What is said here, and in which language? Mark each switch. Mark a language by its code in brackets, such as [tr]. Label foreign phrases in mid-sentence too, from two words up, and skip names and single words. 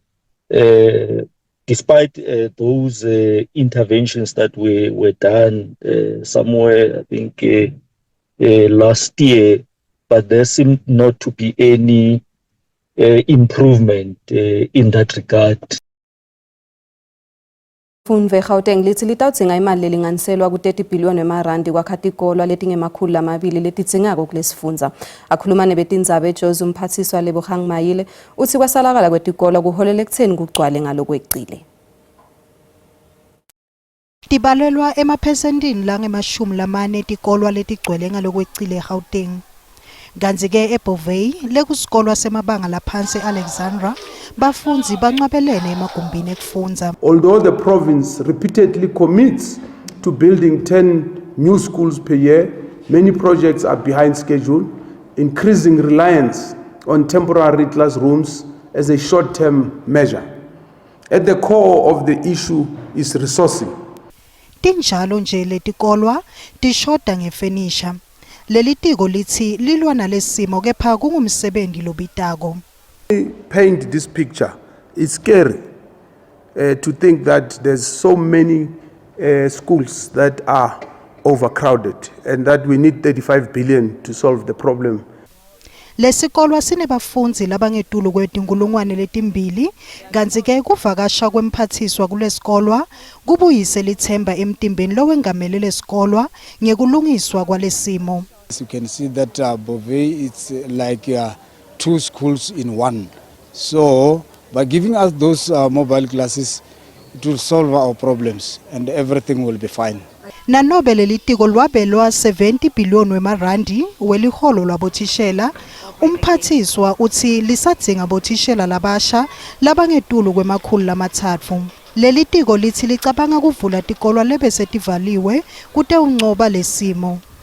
[en] despite those interventions that were done somewhere, I think last year, but there seemed not to be any improvement in that regard. [ss] Funve Gauteng lithi litawudzinga imali lelinganiselwa ku-30 billion emarandi kwakha tikolwa letingemakhulu lamabili letidzinga kulesifundza. Akhuluma nebetindzaba eJozi umphathiswa Lebogang Mayile uthi kwasalakala kwetikolwa kuholele ekutheni kugcwale ngalokweqile. Tibalelwa emaphesentini langemashumi lamane tikolwa letigcwele ngalokwecile eGauteng. Kanti-ke eBovey lekusikolwa semabanga laphansi Alexandra bafundzi bancwabelene emagumbini ekufundza. [en] Although the province repeatedly commits to building 10 new schools per year, many projects are behind schedule, increasing reliance on temporary classrooms as a short-term measure. At the core of the issue is resourcing. [ss] Tinjalo nje letikolwa tishoda ngefenisha. Leli tiko lithi lilwa nalesimo kepha kungumsebenzi lobitako. [en] Paint this picture. It's scary to think that there's so many schools that are overcrowded and that we need 35 billion to solve the problem. [ss] Lesikolwa sinebafundzi labangetulu kwetinkulungwane letimbili, kanti-ke kuvakasha kwemphathiswa kulesikolwa kubuyise lithemba emtimbeni lowengamele lesikolwa ngekulungiswa kwalesimo. [en] You can see that Bovey, it's like 2 schools in one. So by giving us those mobile classes, it will solve our problems and everything will be fine. [ss] Nanobe leli tiko lwabelwa 70 billion wemarandi weliholo lwabothishela, umphathiswa uthi lisadzinga bothishela labasha labangetulu kwemakhulu lamathatfu. Leli tiko lithi licabanga kuvula tikolwa lebese tivaliwe kute uncoba lesimo.